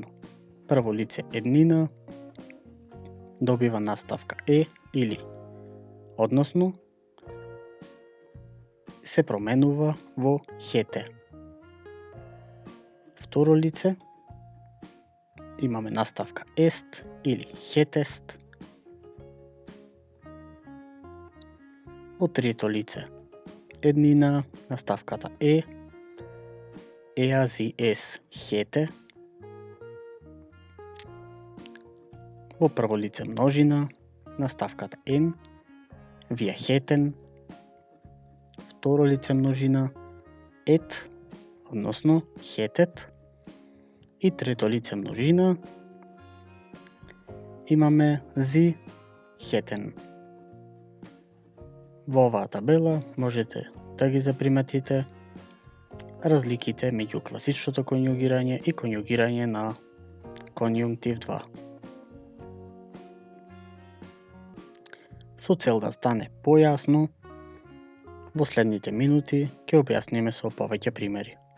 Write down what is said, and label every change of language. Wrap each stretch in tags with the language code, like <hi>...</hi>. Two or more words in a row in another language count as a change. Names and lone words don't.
<mk>Прво лице еднина добива наставка е или, односно се променува во хете. Второ лице имаме наставка est или hetest. Во трето лице еднина наставката е</mk> <de>er sie es hätte.</de> <mk>Во прво лице множина наставката n</mk> <de>wir hätten.</de> <mk>Второ лице множина et, односно hättet. И трето лице множина имаме</mk> <de>sie hätten.</de> <mk>Во оваа табела можете да ги заприметите разликите меѓу класичното конјугирање и конјугирање на конјунктив 2. Со цел да стане појасно, во следните минути ќе објасниме со повеќе примери.</mk>